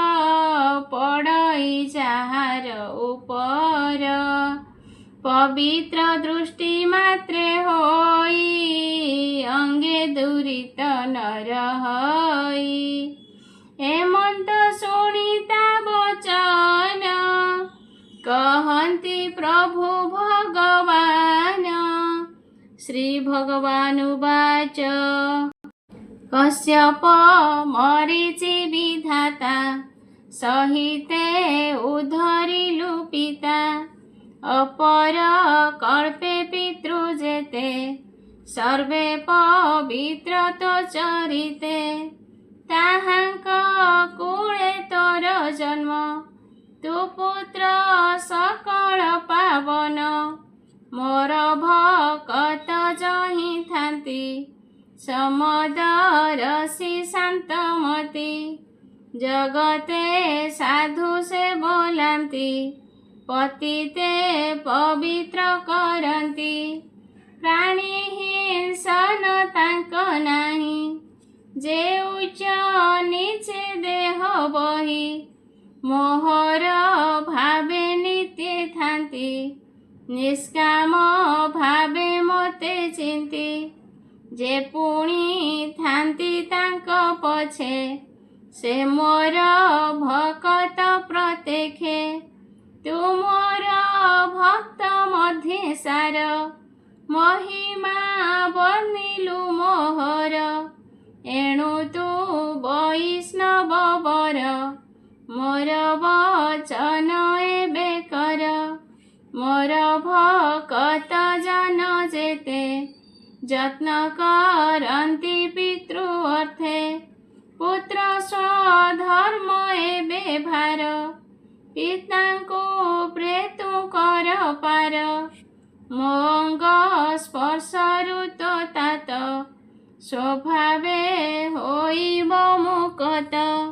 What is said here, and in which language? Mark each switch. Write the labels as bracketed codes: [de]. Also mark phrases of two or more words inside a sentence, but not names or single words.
[or] ପଡ଼ଇ ଯାହାର ଉପର ପବିତ୍ର ଦୃଷ୍ଟି ମାତ୍ରେ ହୋଇ ଅଙ୍ଗେ ଦୁରିତ ନର ହଇ ହେମନ୍ତ ଶୁଣିତା ବଚନ କହନ୍ତି ପ୍ରଭୁ ଭଗବାନ ଶ୍ରୀ ଭଗବାନୁବାଚ କଶ୍ୟପ ମରୀଚି ବିଧାତା ସହିତେ ଉଦ୍ଧରିଲୁ ପିତା ଅପର କଳ୍ପେ ପିତୃଯେତେ ସର୍ବେ ପବିତ୍ର ତୋ ଚରିତେ ତାହାଙ୍କ କୁଳେ ତୋର ଜନ୍ମ ତୁ ପୁତ୍ର ସକଳ ପାବନ ମୋର ଭକତ ଯହିଁ ଥାନ୍ତି ସମଦରଶୀ ଶାନ୍ତମତି ଜଗତେ ସାଧୁ ସେ ବୋଲାନ୍ତି ପତିତେ ପବିତ୍ର କରନ୍ତି ପ୍ରାଣୀ ହିଂସନ ତାଙ୍କ ନାହିଁ ଯେ ଉଚ୍ଚ ନୀଚେ ଦେହ ବହି ମୋହର ଭାବେ ନିତ୍ୟ ଥାନ୍ତି ନିଷ୍କାମ ଭାବେ ମତେ ଚିନ୍ତି ଯେ ପୁଣି ଥାନ୍ତି ତାଙ୍କ ପଛେ ସେ ମୋର ଭକତ ପ୍ରତ୍ୟକ୍ଷେ ତୁ ମୋର ଭକ୍ତ ମଧ୍ୟେ ସାର ମହିମା ବର୍ଣ୍ଣିଲୁ ମୋହର ଏଣୁ ତୁ ବୈଷ୍ଣବ ବର ମୋର ବଚନ ଏବେ କର ମୋର ଯତ୍ନ କରନ୍ତି ପିତୃ ଅର୍ଥେ ପୁତ୍ର ସ୍ୱଧର୍ମ ଏବେ ଭାର ପିତାଙ୍କୁ ପ୍ରେତୁ କର ପାର ମଙ୍ଗ ସ୍ପର୍ଶରୁ ତ ତାତ ସ୍ୱଭାବେ ହୋଇବ ମୁକତ